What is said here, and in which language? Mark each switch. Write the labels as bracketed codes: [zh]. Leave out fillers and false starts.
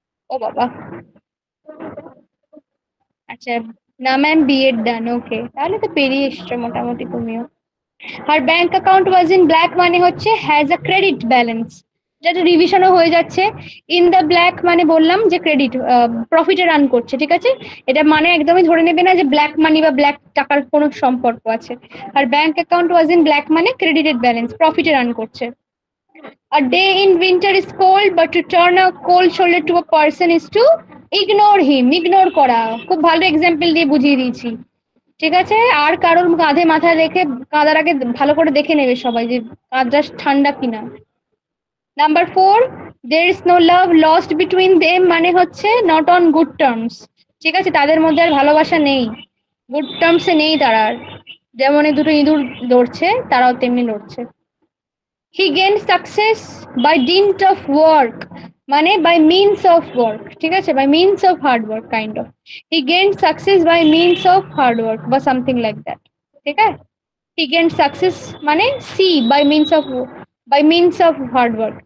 [bn] ও বাবা, আচ্ছা, না ম্যাম বিএড ডান, ওকে, তাহলে তো পেরিয়ে এসছো মোটামুটি তুমিও। [en] Her bank account was in black মানে হচ্ছে has a credit balance. [bn] যেটা রিভিশনও হয়ে যাচ্ছে। ইন দ্য ব্ল্যাক মানে বললাম যে ক্রেডিট, প্রফিটে রান করছে, ঠিক আছে? এটা মানে একদমই ধরে নেবে না যে ব্ল্যাক মানি বা ব্ল্যাক টাকার কোনো সম্পর্ক আছে। আর bank account was in black মানে ক্রেডিটেড ব্যালেন্স, প্রফিটে রান করছে। [en] A day in winter is cold, but to turn a cold shoulder to a person is to ignore him. [bn] Ignore করা, খুব ভালো এক্সাম্পল দিয়ে বুঝিয়ে দিয়েছি, ঠিক আছে? আর কারোর কাঁধে মাথা রেখে কাঁদার আগে ভালো করে দেখে নেবে সবাই যে কাঁধটা ঠান্ডা কিনা। [en] number 4, there is no love lost between them [bn] মানে হচ্ছে [en] not on good terms, [bn] ঠিক আছে? তাদের মধ্যে আর ভালোবাসা নেই, গুড টার্মসে নেই তারা আর। যেমন এই দুটো ইঁদুর লড়ছে, তারাও তেমনি লড়ছে। [en] He gained success by dint of work [bn] মানে [en] by means of work, [bn] ঠিক আছে? [en] by means of hard work kind of. He gained success by means of hard work বা something like that, [bn] ঠিক আছে? [en] He gained success [bn] মানে [en] C by means of hard work.